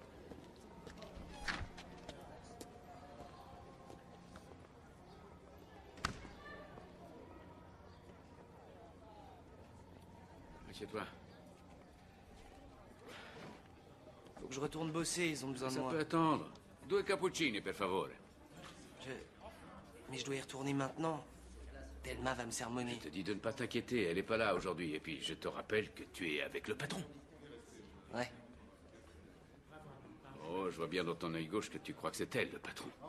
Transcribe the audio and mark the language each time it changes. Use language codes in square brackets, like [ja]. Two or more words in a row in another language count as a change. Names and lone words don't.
[fr] Assieds-toi. Faut que je retourne bosser, ils ont besoin de Ça moi. peut attendre. [it] Due cappuccini, per favore. [fr] Mais je dois y retourner maintenant. Thelma va me sermonner. Je te dis de ne pas t'inquiéter, elle est pas là aujourd'hui. Et puis, je te rappelle que tu es avec le patron. Ouais. Oh, je vois bien dans ton œil gauche que tu crois que c'est elle, le patron.